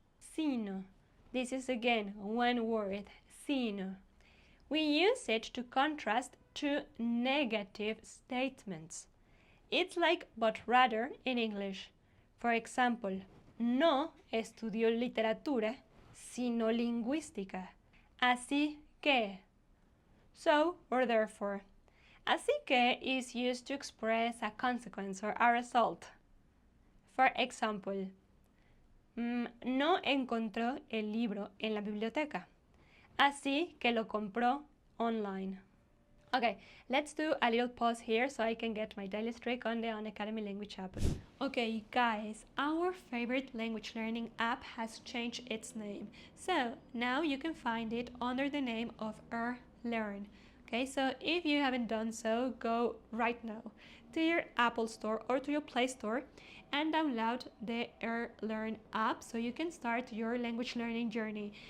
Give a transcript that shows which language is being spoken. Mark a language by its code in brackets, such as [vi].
[es] Sino. [en] This is again one word, sino. We use it to contrast two negative statements. It's like but rather in English. For example, [es] no estudió literatura, sino lingüística. [en] Así que. So or therefore. Así que is used to express a consequence or a result. For example, [es] no encontró el libro en la biblioteca, así que lo compró online. [en] Okay, let's do a little pause here so I can get my daily streak on the An Academy language app. Okay, guys, our favorite language learning app has changed its name. So now you can find it under the name of Learn. Okay, so if you haven't done so, go right now to your Apple Store or to your Play Store and download the Learn app so you can start your language learning journey.